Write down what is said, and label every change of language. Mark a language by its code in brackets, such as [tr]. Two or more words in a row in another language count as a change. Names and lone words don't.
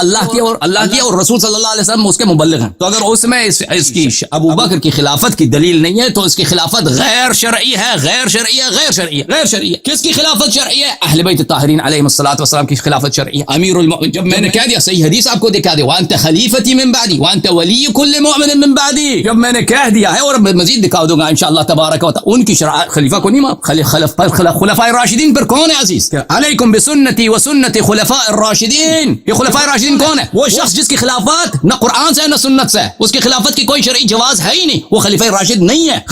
[ur] اللہ کی اور رسول [ar] صلی اللہ علیہ وسلم [ur] اس کے مبلغ ہیں. تو اگر اس میں اس کی ابو بکر کی خلافت کی دلیل نہیں ہے تو اس کی خلافت غیر شرعی ہے, غیر شرعی ہے, غیر شرعی ہے, غیر شرعی ہے. کس کی خلافت شرعی ہے؟ [ar] اہل بیت الطاہرین علیہم الصلوۃ والسلام [ur] کی خلافت شرعی ہے. امیر المؤمنین, جب میں نے کہہ دیا صحیح حدیث آپ کو دکھا دیا, [ar] وانت خلیفتی من بعدی وانت ولی کل مؤمن من بعدی, [ur] جب میں نے کہہ دیا ہے, اور مزید دکھا دوں گا [ar] انشاءاللہ تبارک و تعالی. [ur] ان کی خلیفہ کو نہیں, [ar] خلفاء الراشدین [ur] پر کون ہے عزیز؟ [ar] علیکم بسنتی وسنت خلفاء الراشدین. [ur] یہ [ar] خلفاء الراشدین [ur] کون ہے؟ وہ شخص جس کی خلافت نہ قرآن سے نہ سنت سے, اس کی خلافت کی کوئی شرعی جواز ہے ہی نہیں, وہ خلیفہ راشد نہیں ہے.